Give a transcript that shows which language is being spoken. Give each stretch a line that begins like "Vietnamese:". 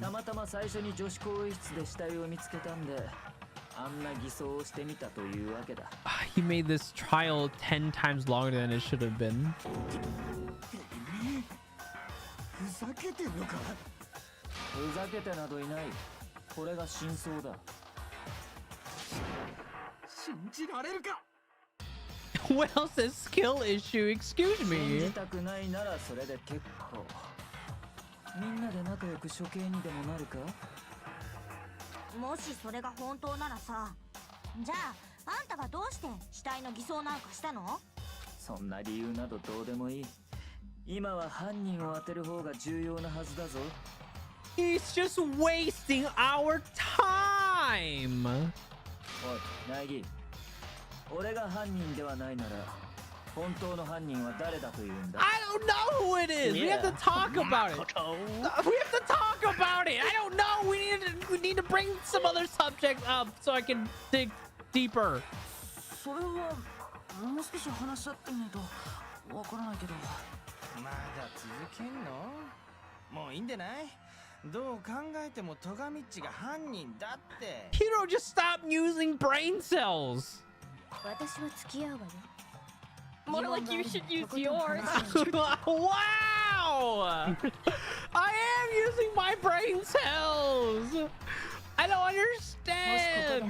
Japanese: たまたま最初に女子更衣室で死体を見つけたんで、あんな偽装をしてみたというわけだ。
English: He made this trial 10 times longer than it should have been.
Japanese: ふざけてんのか？ふざけてなどいない。これが真相だ。信じられるか。
English: Well, says skill issue. Excuse
Japanese: 信
English: me.
Japanese: じたくないならそれで結構。みんなで仲良く処刑にでもなるか？もしそれが本当ならさ、じゃああんたがどうして死体の偽装なんかしたの？そんな理由などどうでもいい。今は犯人を当てる方が重要なはずだぞ。
English: He's just wasting our time.
Japanese: おい、苗木。俺が犯人ではないなら、本当の犯人は誰だというんだ？
English: I don't know who it is. We have to talk about it. We have to talk about it. I don't know. We need to bring some other subject up so I can dig deeper.
Japanese: それはもう少し話し合ってみないとわからないけど。まだ続けんの？もういいんでない？どう考えても戸上っちが犯人だって。
English: Kirito, just stop using brain cells.
Japanese: 私は付き合うわよ。
English: More like you should use yours. Wow! I am using my brain cells. I don't understand.